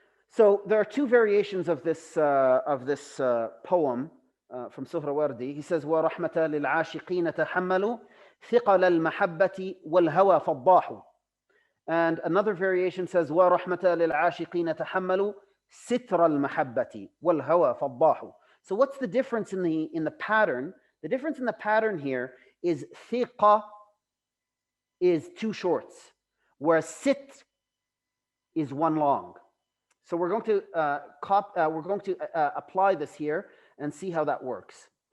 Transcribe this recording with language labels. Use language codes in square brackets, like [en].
[en] So there are two variations of this poem from Suhrawardi. He says, [ar] وَرَحْمَةَ لِلْعَاشِقِينَ تَحَمَّلُوا ثِقَلَ الْمَحَبَّةِ وَالْهَوَى فَضَّاحُوا. [en] And another variation says, [ar] وَرَحْمَةَ لِلْعَاشِقِينَ تَحَمَّلُوا سِتْرَ الْمَحَبَّةِ وَالْهَوَى فَضَّاحُوا. [en] So what's the difference in the pattern? The difference in the pattern here is thiqa is two shorts, whereas sit is one long. So we're going to apply this here and see how that works.